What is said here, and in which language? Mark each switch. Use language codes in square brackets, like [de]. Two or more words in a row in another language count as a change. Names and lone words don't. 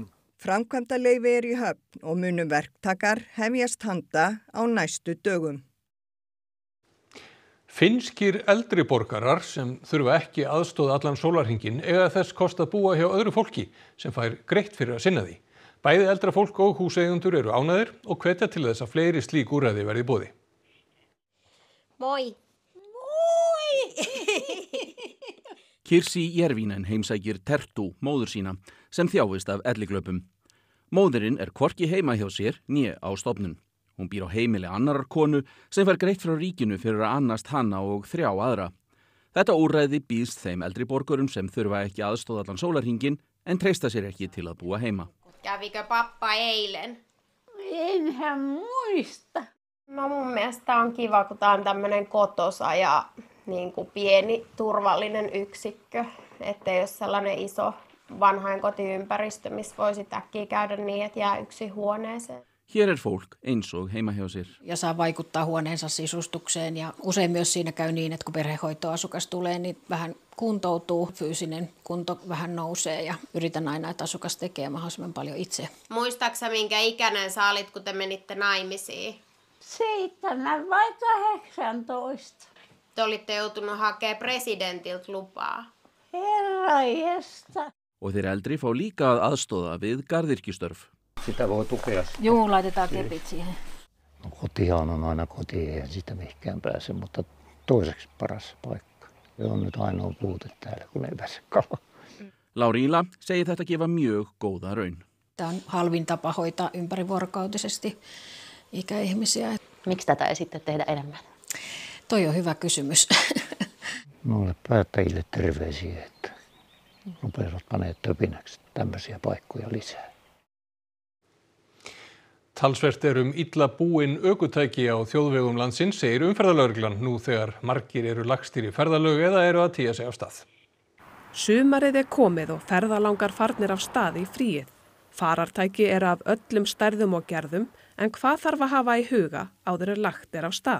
[is] Framkvæmdaleyfi í höfn og munu verktakar hefjast handa á næstu dögum. Finnskir eldri borgarar sem þurfa ekki aðstoð allan sólarhringinn eiga þess kost að búa hjá öðru fólki sem fær greitt fyrir að sinna því. Bæði eldra fólk og húseigendur eru ánægðir og hvetja til þess að fleiri slík úrræði verði í boði. [fi] Moi. [is] Kirsi Järvinen heimsækir Tertu, móður sína, sem þjáist af elliglöpum. Móðirinn er hvorki heima hjá sér né á stofnun. Hún býr á heimili annarar konu sem fær greitt frá ríkinu fyrir að annast hana og 3 aðra. Þetta úrræði býðst þeim eldri borgurum sem þurfa ekki aðstóð allan sólarhringinn en treysta sér ekki til að búa heima. [fi] Kävikö pappa eilen? Enhän muista. No mun mielestä on kiva, kun tää on tämmönen kotosa ja niin kuin pieni turvallinen yksikkö, ettei ole sellainen vanhojen kotiympäristö, missä voi sitten äkkiä käydä niin, että jää yksin huoneeseen. [is] Hér fólk eins og heima hjá sér. [fi] Ja saa vaikuttaa huoneensa sisustukseen ja usein myös siinä käy niin, että kun perhehoitoasukas tulee, niin vähän kuntoutuu, fyysinen kunto vähän nousee ja yritän aina, että asukas tekee mahdollisimman paljon itse. Muistaaksä minkä ikäinen sä olit, kun te menitte naimisiin? 7 vai 18. Te olitte joutunut hakemaan presidentiltä lupaa. Herranjestas. [is] Og þeir eldri fá líka að aðstoða við garðyrkjustörf. [fi] Sitä voi tukea. Juu, laitetaan kepit siihen. No, kotihan on aina koti, eihän sitä mihinkään pääse, mutta toiseksi paras paikka. Se on nyt ainoa puute täällä, kun ei pääse kalaan. [is] Lauriila segir þetta gefa mjög góða raun. [fi] Tämä on halvin tapa hoitaa ympärivuorokautisesti ikäihmisiä. Miksi tätä ei sitten tehdä enemmän? Toi on hyvä kysymys. Noille päättäjille terveisiä, että rupeavat paneet töpinäksi tämmöisiä paikkoja lisää. [is] Talsvert illa búin ökutæki á þjóðvegum landsins, segir umferðarlögreglan nú þegar margir eru lagstir í ferðalög eða eru að tía sig af stað. Sumarið komið og ferðalangar farnir af stað í fríið. Farartæki eru af öllum stærðum og gerðum, en hvað þarf að hafa í huga áður lagt af stað?